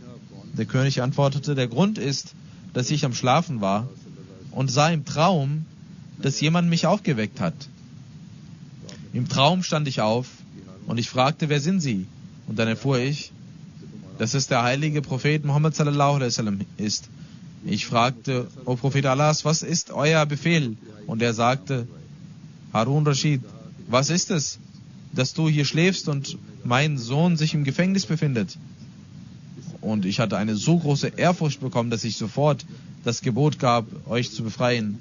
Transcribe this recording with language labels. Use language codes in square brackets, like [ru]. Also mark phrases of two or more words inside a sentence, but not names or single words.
[de] Der König antwortete, der Grund ist, dass ich am Schlafen war und sah im Traum, dass jemand mich aufgeweckt hat. Im Traum stand ich auf und ich fragte, wer sind Sie? Und dann erfuhr ich, dass es der heilige Prophet Muhammad [ar] صلى الله عليه وسلم [de] ist. Ich fragte, O Prophet Allahs, was ist euer Befehl? Und er sagte, Harun Rashid, was ist es, dass du hier schläfst und mein Sohn sich im Gefängnis befindet? Und ich hatte eine so große Ehrfurcht bekommen, dass ich sofort das Gebot gab, euch zu befreien.